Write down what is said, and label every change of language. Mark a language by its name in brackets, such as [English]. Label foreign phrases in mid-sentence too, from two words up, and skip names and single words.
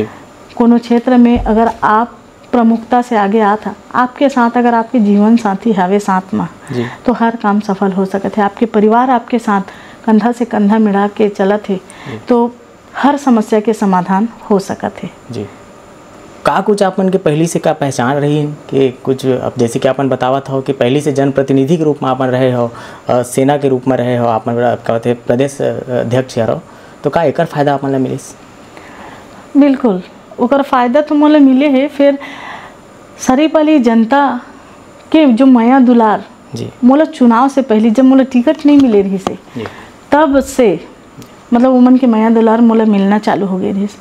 [Chhattisgarhi] कोनो क्षेत्र में अगर आप प्रमुखता से आगे आता, आपके साथ अगर आपके जीवन साथी हवे साथ में तो हर काम सफल हो सकते। आपके परिवार आपके साथ कंधा से कंधा मिला के चलत है तो हर समस्या के समाधान हो सकते जी। का कुछ आपन के पहली से का पहचान रही कि कुछ अब जैसे कि आपन बतावत हो कि पहली से जनप्रतिनिधि के रूप में आपन रहे हो, सेना के रूप में रहे हो, आपन कहते प्रदेश अध्यक्ष रहो, तो का एकर फायदा आपन ला मिलिस? बिल्कुल ओकर फायदा तो मोला मिले है। फिर सरीफ वाली जनता के जो माया दुलार जी मोला चुनाव से पहले जब मोला टिकट नहीं मिले रही से तब से मतलब उमन के माया दुलार मोला मिलना चालू हो गई रही।